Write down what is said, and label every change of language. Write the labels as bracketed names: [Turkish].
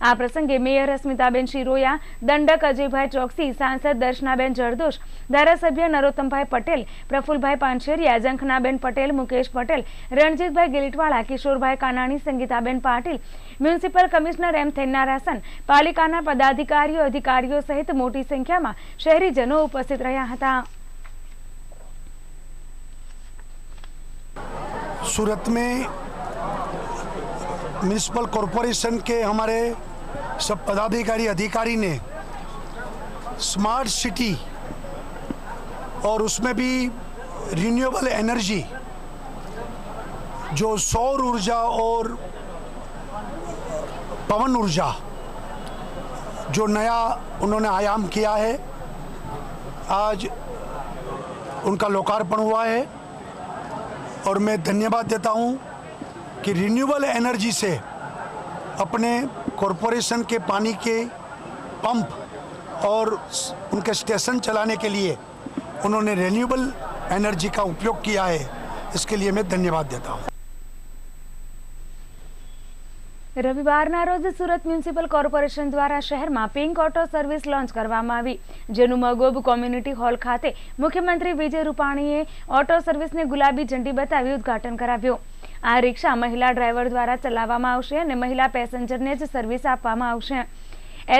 [Gujarati] આ પ્રસંગે મેયર સ્મિતાબેન શિરોયા, દંડક અજયભાઈ ચોકસી, સાંસદ દર્શનાબેન જરદોશ, ધારાસભ્ય નરોત્તમભાઈ પટેલ, પ્રફુલભાઈ પાનશેરિયા, ઝંખનાબેન પટેલ, મુકેશ પટેલ, રણજીતભાઈ ગિલીટવાળા, કિશોરભાઈ કાનાણી, સંગીતાબેન પાટીલ, મ્યુનિસિપલ કમિશનર એમ થેન્નારાસન, પાલિકાના પદાધિકારીઓ, અધિકારીઓ સહિત મોટી સંખ્યામાં શહેરીજનો ઉપસ્થિત રહ્યા હતા। [Hindi] सूरत में म्यूनिसिपल कॉरपोरेशन के हमारे सब पदाधिकारी अधिकारी ने स्मार्ट सिटी और उसमें भी रिन्यूएबल एनर्जी जो सौर ऊर्जा और पवन ऊर्जा जो नया उन्होंने आयाम किया है आज उनका लोकार्पण हुआ है और मैं धन्यवाद देता हूं कि रिन्यूएबल एनर्जी से अपने कॉरपोरेशन के पानी के पंप और उनके स्टेशन चलाने के लिए उन्होंने रिन्यूएबल एनर्जी का उपयोग किया है, इसके लिए मैं धन्यवाद देता हूं। [Gujarati] રવિવારના રોજ સુરત મ્યુનિસિપલ કોર્પોરેશન દ્વારા શહેરમાં પિંક ઓટો સર્વિસ લોન્ચ કરવામાં આવી, જેનું મગોબ કોમ્યુનિટી હોલ ખાતે મુખ્યમંત્રી વિજય રૂપાણીએ ઓટો સર્વિસને ગુલાબી ઝંડી બતાવી ઉદ્ઘાટન કરાવ્યું। આ રિક્ષા મહિલા ડ્રાઈવર દ્વારા ચલાવવામાં આવશે અને મહિલા પેસેન્જરને જ સર્વિસ આપવામાં આવશે।